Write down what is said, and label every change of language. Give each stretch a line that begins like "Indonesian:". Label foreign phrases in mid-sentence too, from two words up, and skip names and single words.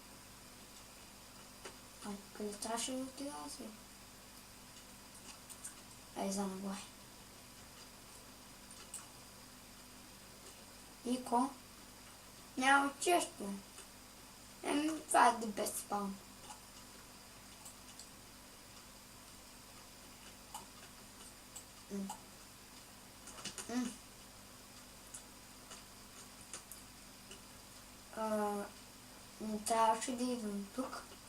Bulgarian: Къде трябваше да отида аз? За нагоре. Ико. Няма често. Това е
English: the best spawn.
Bulgarian: Не трябваше да идвам тук.